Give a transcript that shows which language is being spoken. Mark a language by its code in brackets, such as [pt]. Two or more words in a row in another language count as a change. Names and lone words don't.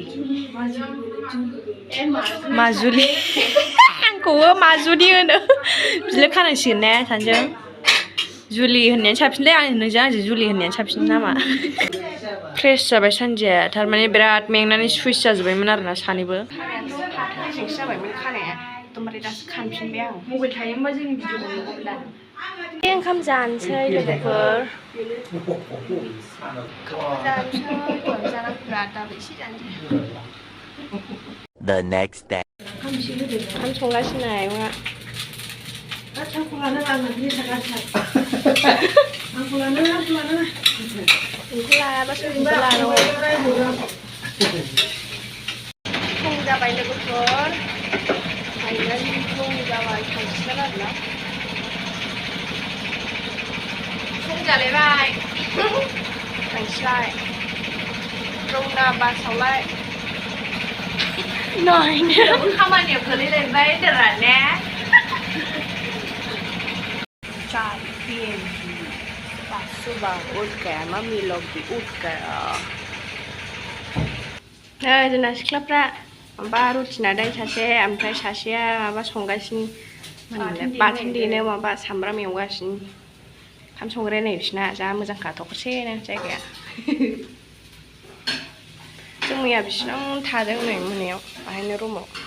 [brx] माजुलि आंखौबो माजुलि होनो बिलो खानांसिगोन ने सानैजों जुलि होननायानो साबसिनलै आं नोंजों आंजों जुलि होननायानो साबसिन नामा फ्रेस जाबाय सानजाया थारमाने बिराद मेंनानै सुइस जाजोब्बायमोन आरोना सानैबो जाबायमोन खानाया एकदमबारे दासो खानफिनबाय आं मबाइल थायोमोनबा जोंनि भिडिअखौ नुगौमोन आरो ओंखाम जानोसै लोगोफोर [en] The next day. [brx] ओंखाम संगासिनो आयंआ बेखौ लायाबा सोरखौबा लानांगौ फुं जाबाय लोगोफोर फाइनालि फुं जाबाय थांसिगोन आरोना फुं जालायबाय थांसिगोन रौना बासावलाय नायनो खामानियाव गोलैलायबाय होनदोंरा ने [hi] चाय पिएंगी सुबह उठ गया मम्मी लोग भी उठ गया [brx] जोंना सिख्लाफ्रा माबा रुटि नादों सासे ओमफ्राय सासेया माबा संगासिनो बाथोन देनो माबा सामब्राम एवगासिनो ओंखाम संग्राया नै बिसिना जा मोजांखा थखसेनो जायगाया जों मैया बिसिनाव थादों नै मोनायाव बाहायनो रुमाव